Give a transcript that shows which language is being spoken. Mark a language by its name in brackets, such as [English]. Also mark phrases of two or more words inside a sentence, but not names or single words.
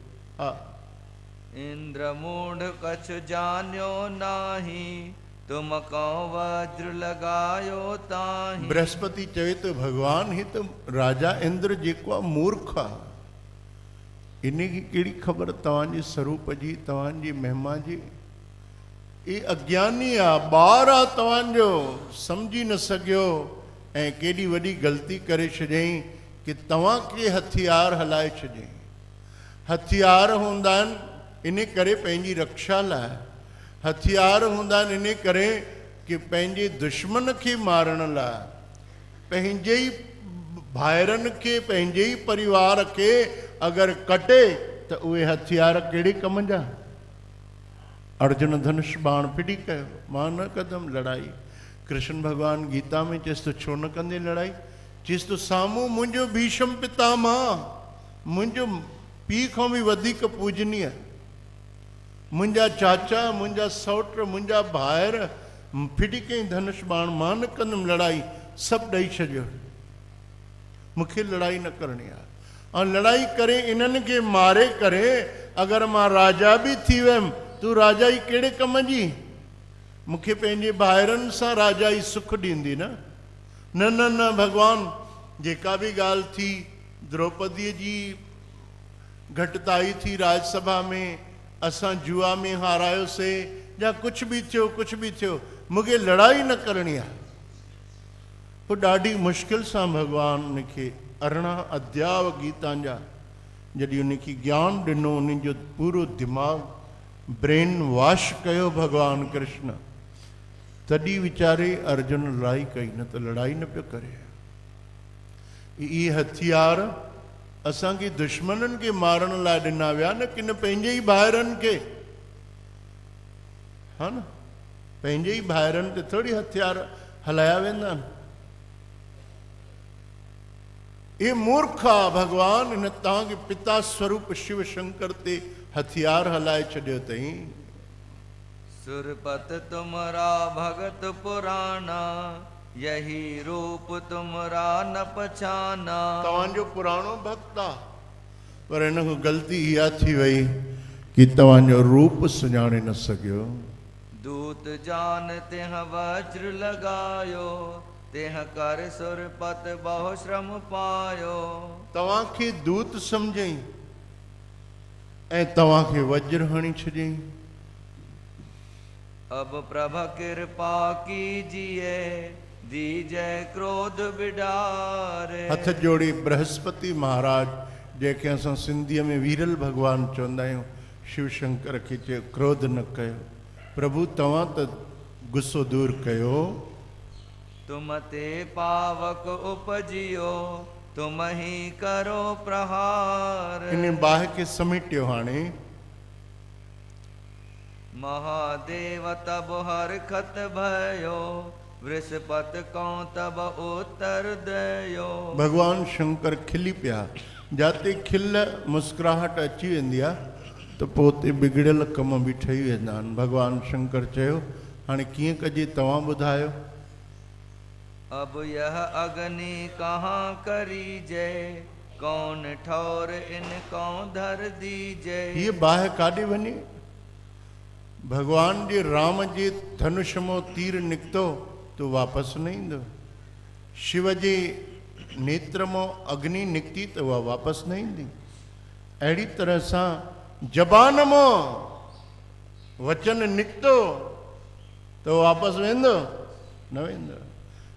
[Sindhi] हा। [Hindi] इंद्र मूढ़ कछ जान्यो नाही, तुम कौ वज्र लगायो ताही। [Sindhi] बृहस्पति चवे तो भगवान ही तो राजा इंद्र जेको आहे मूर्ख आहे, इन की कहिड़ी ख़बर तव्हांजे स्वरूप जी, तव्हांजी महिमा जी। ये अज्ञानी आहे, ॿार आहे तव्हांजो, सम्झी न सघियो ऐं केॾी वॾी ग़लती करे छॾियईं कि तव्हांखे हथियार हलाए छॾियईं। हथियार हूंदा आहिनि इन करे पंहिंजी रक्षा लाइ, हथियार हूंदा आहिनि इन करे कि पंहिंजे दुश्मन खे मारण लाइ, पंहिंजे ई भाइरनि खे, पंहिंजे ई परिवार खे अगरि कटे त उहे हथियार कहिड़े कम जा। अर्जुन धनुष बाण फिटी कयो, मां न कंदमि लड़ाई। कृष्ण भॻवानु गीता में चएसि तो छो न कंदे लड़ाई, चएसि तो साम्हूं मुंहिंजो भीष्म पितामह, मुंहिंजो पीउ खां बि वधीक पूजनीय, मुंहिंजा चाचा, मुंहिंजा सौट, मुंहिंजा भाइर फिटी कई धनुष बाण, मां न कंदुमि लड़ाई, सभु ॾेई छॾियो, मूंखे लड़ाई न करणी आहे। ऐं लड़ाई करे इन्हनि खे मारे करे अगरि मां राजा बि थी वियुमि, तूं राजा ई कहिड़े कम जी, मूंखे पंहिंजे भाइरनि सां राजा ई सुख ॾींदी न। न न न भॻवान, जेका बि ॻाल्हि थी, द्रौपदीअ जी घटिताई थी राजसभा में, असां जुआ में हारायोसीं या [Hindi] कुछ भी [Sindhi] थियो, मूंखे लड़ाई न करणी आहे। पोइ ॾाढी मुश्किल सां भगवान उनखे 18 अध्याय गीता जा जॾहिं उनखे ज्ञान ॾिनो, उन जो पूरो दिमाग़ [English] brain wash [Sindhi] कयो भगवान कृष्ण, तॾहिं वीचारे अर्जुन लड़ाई कई, न त लड़ाई न पियो करे। इहे हथियार असांखे दुश्मननि खे मारण लाइ ॾिना विया न, कि न पंहिंजे ई भाइरनि खे, हा न, पंहिंजे ई भाइरनि ते थोरी हथियार हलाया वेंदा आहिनि। ये मूर्ख आहे भगवान, इन तव्हांखे पिता स्वरूप शिव शंकर ते हथियार हलाए छॾियो अथई। [Hindi] सुरपत तुमरा भगत पुराना, यही रूप तुमरा न पहचाना। [Sindhi] तव्हांजो पुराणो भक्त आहे, पर हिन खां ग़लती इहा थी वई कि तव्हांजो रूप सुञाणे न सघियो। [Hindi] दूत जान तिह वज्र लगायो, तिह कर सुरपत बहु श्रम पायो। [Sindhi] तव्हांखे दूत सम्झई ऐं तव्हांखे वज्र हणी छॾियईं। [Hindi] अब प्रभ कृपा कीजिए, दीजय क्रोध बिडारे। [Sindhi] हथ जोड़ी बृहस्पति महाराज, जंहिंखे असां सिंधीअ में वीरल भॻवानु चवंदा आहियूं, शिव शंकर खे चयो क्रोध न कयो, प्रभु तव्हां त गुस्सो दूर कयो। [Hindi] तुम ते पावक उपजियो, तुम ही करो प्रहार। [Sindhi] इन बाहि खे समेटियो। हाणे [Hindi] महादेव तब हरखत भयो, वृषपत कौं तब उत्तर दयो। [Sindhi] भगवान शंकर खिली पिया, जाते खिल मुस्कुराहट अची वेंदी आहे त पोइ उते बिगड़ियल कम बि ठही वेंदा आहिनि। भगवान शंकर चयो हाणे कीअं कजे तव्हां ॿुधायो। [Hindi] अब यह अग्नि कहाँ करीजे, कौन ठौर इन कौन धर दीजे। [Sindhi] ये बाहि काॾे वञे? भगवान जे राम जे धनुष मां तीर निकितो तो वापसि न ईंदो, शिव जे नेत्र मां अग्नि निकिती त उहा वापसि न ईंदी। अहिड़ी तरह सां ज़बान मां वचन निकितो त वापसि वेंदो न वेंदो।